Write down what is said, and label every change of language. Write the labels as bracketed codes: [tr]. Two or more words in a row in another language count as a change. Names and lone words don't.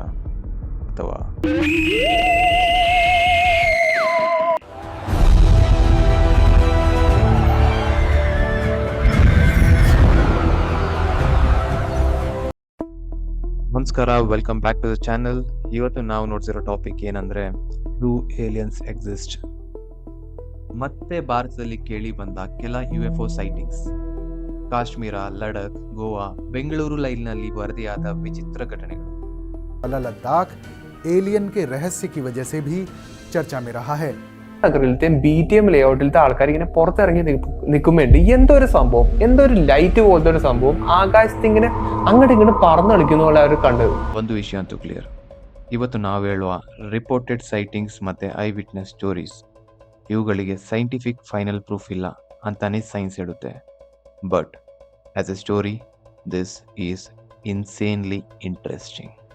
[kn] ಅಥವಾ ನಮಸ್ಕಾರ, [en] welcome back to the channel. [kn] ಇವತ್ತು ನಾವು ನೋಡ್ತಿರೋ ಟಾಪಿಕ್ ಏನಂದ್ರೆ [en] do aliens exist. [kn] ಮತ್ತೆ ಭಾರತದಲ್ಲಿ ಕೇಳಿ ಬಂದ ಕೆಲ [en] UFO sightings. [kn] ಕಾಶ್ಮೀರ, ಲಡಖ್, ಗೋವಾ, ಬೆಂಗಳೂರು ಲೈನ್ನಲ್ಲಿ ವರದಿಯಾದ ವಿಚಿತ್ರ ಘಟನೆಗಳು. [hi] लद्दाख एलियन के रहस्य की वजह से भी चर्चा में रहा है. [ml] നഗറിലത്തെ BTM ലേഔട്ടിലത്തെ ആൾക്കാർ ഇങ്ങനെ പുറത്തിറങ്ങി നിൽക്കുമ്പോണ്ട് എന്തോ ഒരു സംഭവം, എന്തോ ഒരു ലൈറ്റ് പോലത്തെ ഒരു സംഭവം ആകാശത്ത് ഇങ്ങനെ അങ്ങോട്ട് ഇങ്ങോട്ട് പറന്നു കളിക്കുന്ന പോലെ അവർ കണ്ടത്. [kn] ಒಂದು ವಿಷಯ ಅಂತೂ ಕ್ಲಿಯರ್. ಇವತ್ತು ನಾವು ಹೇಳುವ [en] reported sightings [kn] ಮತ್ತೆ [en] eye witness stories, [kn] ಇವುಗಳಿಗೆ [en] scientific final proof [kn] ಇಲ್ಲ ಅಂತಾನೆ ಸೈನ್ಸ್ ಹೇಳುತ್ತೆ. [en] but as a story this is insanely interesting.